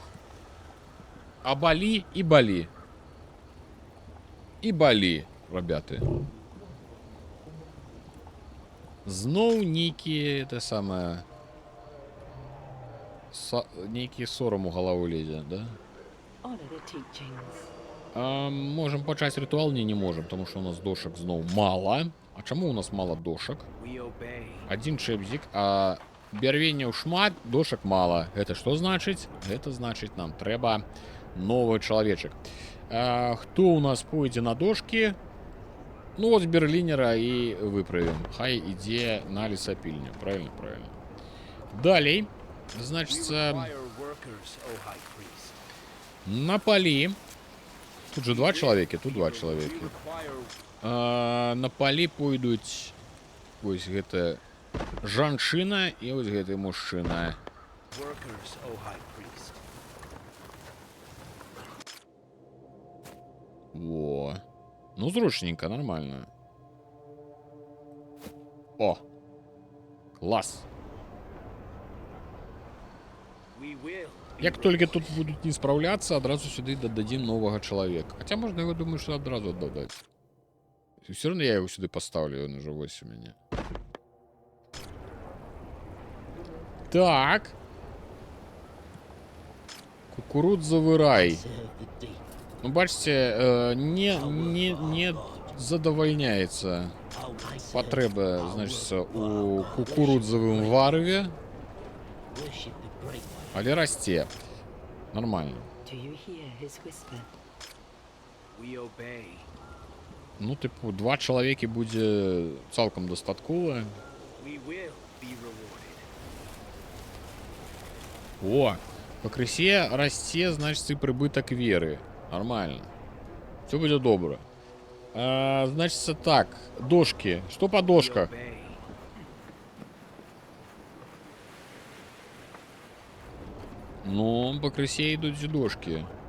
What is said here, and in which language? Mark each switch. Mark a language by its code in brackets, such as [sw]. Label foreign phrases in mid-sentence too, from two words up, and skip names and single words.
[be] А балі і балі. І балі, рабяты. Зноў нейкі, это самае... Нейкі сорам у галаву лезе, да? [en] Honor the teachings. [be] Можем пачаць рытуал? [ru] Не можем, потому что [be] у нас дошак зноў мало. А чаму у нас мало дошак? [en] we obey. [be] Один чэбзік, а бярвенняў шмат, дошак мало. Гэта што значыць? Гэта значыць, нам трэба новы чалавечак. Хто у нас пойдзе на дошкі? Ну вот Берлінера і выправім. Хай ідзе на лесапільню. [ru] Правильно, правильно. [be] Далей, [en] We [be] значыцца, [en] require workers, O High Priest. [be] на палі. Тут же 2 чалавекі, тут 2 [en] We [be] чалавекі. [en] require [be] На палі пойдуць вось гэта жанчына і вось гэты мужчына. [en] workers, O High Priest. [be] Во. Ну, зручненько, нормально. О! Клас. [en] We will be [be] Як толькі тут будуць не спраўляцца, адразу сюды дададзім новага чалавека. Хаця можна яго, думаю, што адразу аддадаць. [ru] Все равно я его сюда поставлю, он уже 8 у меня. [be] Так. Кукурудзовы рай. [en] Serve the deep. [uk] Ну, бачите, не задовольняється [en] Oh, I serve. [be] патрэба, значыцца, у кукурудзавым варыве, [en] Worship the great one. [be] але расце. Нормально. [en] Do you hear his whisper? We obey. [be] Ну, типу, 2 чалавекі будзе цалкам дастаткова. [en] We will be rewarded. [be] О, пакрысе расце, значыць, і прыбытак веры. Нормально. Все будзе добра. Значыцца так, дошкі. Што па [en] We [be] дошках? [en] obey. [be] Ну, пакрысе ідуць дошкі.